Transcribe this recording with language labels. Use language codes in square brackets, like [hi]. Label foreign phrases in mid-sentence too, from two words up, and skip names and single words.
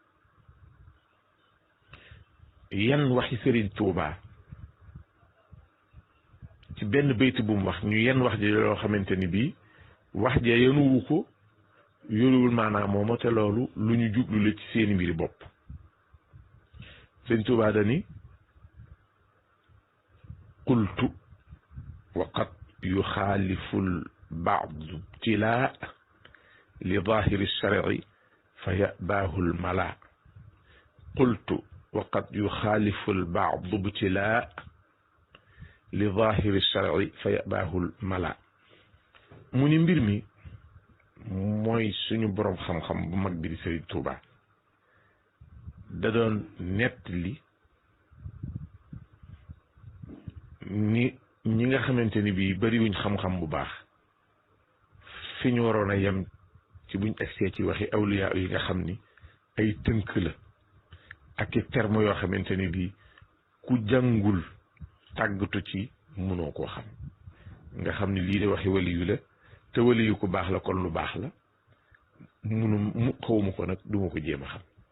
[wo] yan waxi sëriñ Tuubaa ci benn bayt bu mu wax ñu yenn wax ji loo xamante ni bii wax ja yenuwu ko yoruwul maanaam mooma te loolu lu ñu jublu la ci seeni mbiri bopp sëñ Tuubaa dani qultu [ar] يخالف البعض ابتلاء لظاهر الشرع فيأباه الملا قلت وقد يخالف البعض ابتلاء لظاهر الشرع فيأباه الملا [wo] mu ni mbir mi mooy suñu boroom xam-xam bu mag bi di Sëriñ Tuuba da doon nettali ni ñi nga xamante ni bii bariwuñ xam-xam bu baax fi ñu waroon a yem ci buñ egsee ci waxi awliya yi nga xam ni ay tënk la ak i terme yoo xamante ni bii ku jàngul tàggatu ci mënoo koo xam nga xam ni lii de waxi waliyu la te waliyu ku baax la kon lu baax la mu xawuma ko nag duma ko jéem a xam